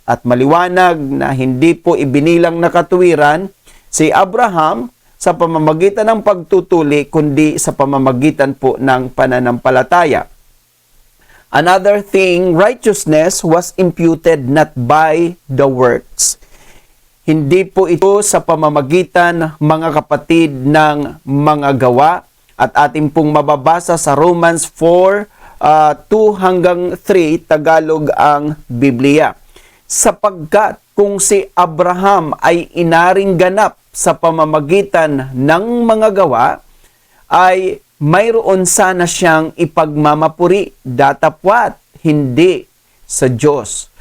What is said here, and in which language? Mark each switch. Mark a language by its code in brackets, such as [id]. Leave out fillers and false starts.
[tl] At maliwanag na hindi po ibinilang na katuwiran si Abraham sa pamamagitan ng pagtutuli, kundi sa pamamagitan po ng pananampalataya. [en] Another thing, righteousness was imputed not by the works. [tl] Hindi po ito sa pamamagitan, mga kapatid, ng mga gawa. At ating pong mababasa sa Romans 4, 2 hanggang 3, Tagalog ang Biblia. Sapagkat kung si Abraham ay inaring ganap sa pamamagitan ng mga gawa, ay mayroon sana siyang ipagmamapuri, datapwat hindi sa Diyos.